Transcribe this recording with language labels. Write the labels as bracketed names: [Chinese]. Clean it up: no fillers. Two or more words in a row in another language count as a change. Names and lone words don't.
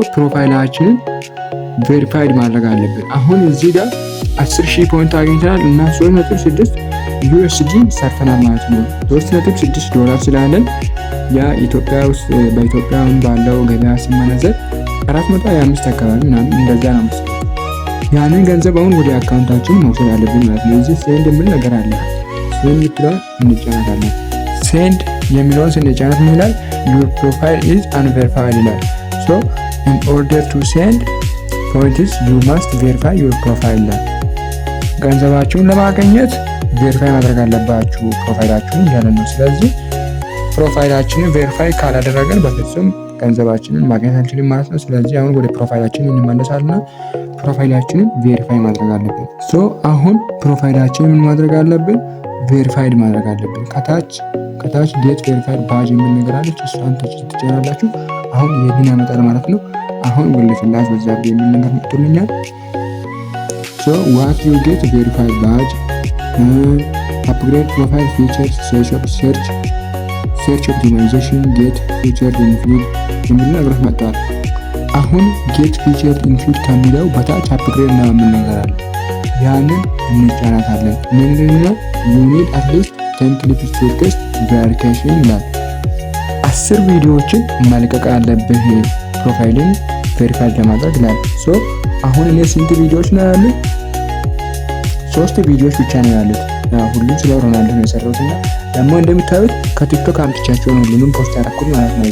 [Amharic] ፕሮፋይላችንን ቬሪፋይድ ማድረግ አለብን። አሁን እዚህ ጋር 10,000 ፖይንት አግኝተናል እና 3.6 USD ሰርተናል ማለት ነው። 3.6 ዶላር ስላለን ያ ኢትዮጵያ ውስጥ በኢትዮጵያ ባለው ገበያ ሲመነዘር 425 አካባቢ ምናምን እንደዛ ነው መሰለኝ። ያንን ገንዘብ አሁን ወደ አካውንታችን መውሰድ አለብን ማለት ነው። እዚህ ሴንድ የሚል ነገር አለ። ሴንድ ብትለዋል እንጫናታለን። ሴንድ የሚለውን ስንጫናት ምን ይላል? [English] your profile is unverified [Amharic] ይላል። [English] in order to send points you must verify your profile [Amharic] ይላል። ገንዘባችሁን ለማግኘት ቬሪፋይ ማድረግ አለባችሁ ፕሮፋይላችሁን እያለ ነው። ስለዚህ ፕሮፋይላችንን ቬሪፋይ ካላደረገን በፍጹም ገንዘባችንን ማግኘት አንችልም ማለት ነው። ስለዚህ አሁን ወደ ፕሮፋይላችን እንመለሳልና ፕሮፋይላችንን ቬሪፋይ ማድረግ አለብን። አሁን ፕሮፋይላችንን ምን ማድረግ አለብን? ቬሪፋይድ ማድረግ አለብን። ከታች [English] get verified badge [Amharic] የሚል ነገር አለች። እሷን ትጫናላችሁ። አሁን ይሄን ያመጣል ማለት ነው። አሁን ወለፈላሽ በዛብ የሚል ነገር መጥቶልኛል። [English] what you get verified badge upgrade profile features search optimization get featured include [Amharic] የሚል ነገሮች መጥተዋል። አሁን [English] get featured include [Amharic] ከሚለው በታች upgrade ነው ምን ነገር አለ። ያንን እንጫናታለን። ምንድነው? [English] you need at least 10 clips to test verification [Amharic] ይላል። 10 ቪዲዮዎችን መልቀቅ አለብህ ፕሮፋይልን ቬሪፋይድ ለማድረግ ይላል። አሁን እኔ ስንት ቪዲዮዎች ነው ያሉት? 3 ቪዲዮዎች ብቻ ነው ያሉት። ሁሉም ስለ ሮናልዶ ነው የሰራሁት እና ደግሞ እንደምታዩት ከቲክቶክ አምጥቻቸው ነው ሁሉንም ፖስት ያደረኩት ማለት ነው።